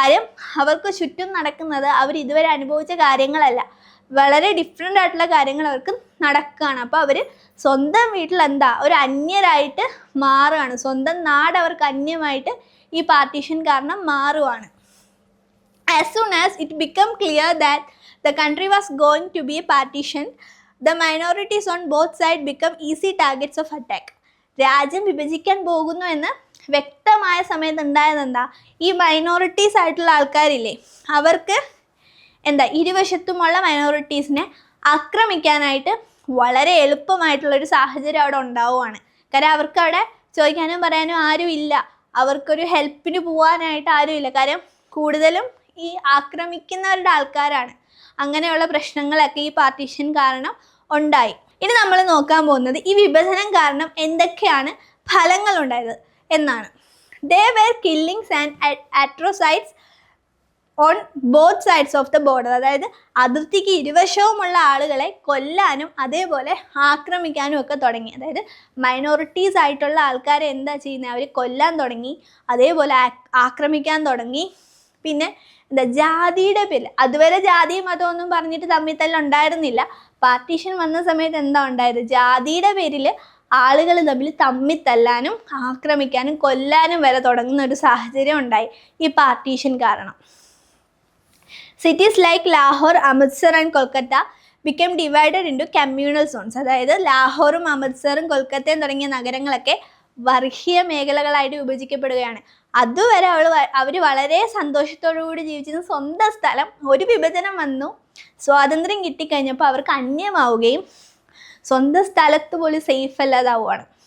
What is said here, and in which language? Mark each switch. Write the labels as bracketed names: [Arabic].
[Malayalam] കാര്യം അവർക്ക് ചുറ്റും നടക്കുന്നത് അവർ ഇതുവരെ അനുഭവിച്ച കാര്യങ്ങളല്ല, വളരെ ഡിഫറെൻ്റ് ആയിട്ടുള്ള കാര്യങ്ങൾ അവർക്ക് നടക്കുകയാണ്. അപ്പോൾ അവർ സ്വന്തം വീട്ടിൽ ഒരു അന്യരായിട്ട് മാറുകയാണ്. സ്വന്തം നാട് അവർക്ക് അന്യമായിട്ട് ഈ പാർട്ടീഷൻ കാരണം മാറുവാണ്. [English] As soon as it became clear that the country was going to be partitioned, the minorities on both sides become easy targets of attack. [Malayalam] രാജ്യം വിഭജിക്കാൻ പോകുന്നു എന്ന് വ്യക്തമായ സമയത്ത് ഉണ്ടായത് ഈ മൈനോറിറ്റീസ് ആയിട്ടുള്ള ആൾക്കാരില്ലേ, അവർക്ക് ഇരുവശത്തുമുള്ള മൈനോറിറ്റീസിനെ ആക്രമിക്കാനായിട്ട് വളരെ എളുപ്പമായിട്ടുള്ളൊരു സാഹചര്യം അവിടെ ഉണ്ടാവുകയാണ്. കാര്യം അവർക്ക് അവിടെ ചോദിക്കാനും പറയാനും ആരും ഇല്ല, അവർക്കൊരു ഹെൽപ്പിന് പോകാനായിട്ട് ആരുമില്ല. കാര്യം കൂടുതലും ഈ ആക്രമിക്കുന്നവരുടെ ആൾക്കാരാണ്. അങ്ങനെയുള്ള പ്രശ്നങ്ങളൊക്കെ ഈ പാർട്ടീഷൻ കാരണം ഉണ്ടായി. ഇനി നമ്മൾ നോക്കാൻ പോകുന്നത് ഈ വിഭജനം കാരണം എന്തൊക്കെയാണ് ഫലങ്ങൾ ഉണ്ടായത് എന്നാണ്. [English] There were killings and atrocities on both sides of the border. [Malayalam] അതായത് അതിർത്തിക്ക് ഇരുവശവുമുള്ള ആളുകളെ കൊല്ലാനും അതേപോലെ ആക്രമിക്കാനും ഒക്കെ തുടങ്ങി. അതായത് മൈനോറിറ്റീസ് ആയിട്ടുള്ള ആൾക്കാരെ ചെയ്യുന്നത്, അവർ കൊല്ലാൻ തുടങ്ങി, അതേപോലെ ആക്രമിക്കാൻ തുടങ്ങി. പിന്നെ ജാതിയുടെ പേരിൽ, അതുവരെ ജാതിയും മതമൊന്നും പറഞ്ഞിട്ട് തമ്മിൽ ഉണ്ടായിരുന്നില്ല. പാർട്ടീഷൻ വന്ന സമയത്ത് ഉണ്ടായത്, ജാതിയുടെ പേരിൽ ആളുകൾ തമ്മിൽ തല്ലാനും ആക്രമിക്കാനും കൊല്ലാനും വരെ തുടങ്ങുന്ന ഒരു സാഹചര്യം ഉണ്ടായി ഈ പാർട്ടീഷൻ കാരണം. [English] Cities like Lahore, Amritsar and Kolkata became divided into communal zones. [Malayalam] അതായത് ലാഹോറും അമൃത്സറും കൊൽക്കത്തയും തുടങ്ങിയ നഗരങ്ങളൊക്കെ വർഗീയ മേഖലകളായിട്ട് വിഭജിക്കപ്പെടുകയാണ്. അതുവരെ അവർ വളരെ സന്തോഷത്തോടുകൂടി ജീവിച്ചിരുന്ന സ്വന്തം സ്ഥലം ഒരു വിഭജനം വന്നു, സ്വാതന്ത്ര്യം കിട്ടിക്കഴിഞ്ഞപ്പോൾ അവർക്ക് അന്യമാവുകയും സ്വന്തം സ്ഥലത്ത് പോലും സേഫ് അല്ലാതാവുകയാണ്.